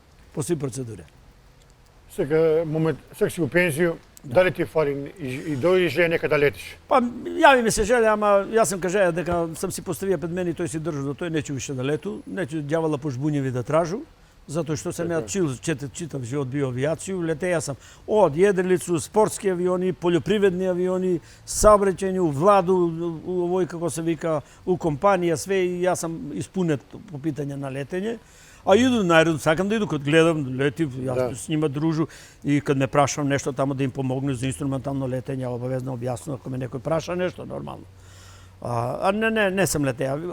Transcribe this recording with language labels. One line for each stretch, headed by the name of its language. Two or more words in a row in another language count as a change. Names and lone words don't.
Macedonian: Сега си у пензију, дали ти фали и дојдеш ли нека да летиш? Па јави ми се желе, ама јас сам кажа дека сам си поставија пред мене и тој си држа до тој неќе више да лету, неќе ѓавала по жбуњеви да тражу. Затоа што сам ја читав живот био авијацију, летеја сам од једрилицу, спортски авиони, полјопривредни авиони, саобраќајни, у Владу, у овој како се вика, у компанија, све и јас сам испунет по питање на летење. А иду на аеродром, сакам да иду, кога гледам, летив, јас с нима дружу и кога ме прашам нешто тамо да им помогне за инструментално летење, обавезно објаснувам ако ме некој праша нешто, нормално. Не сам летеја.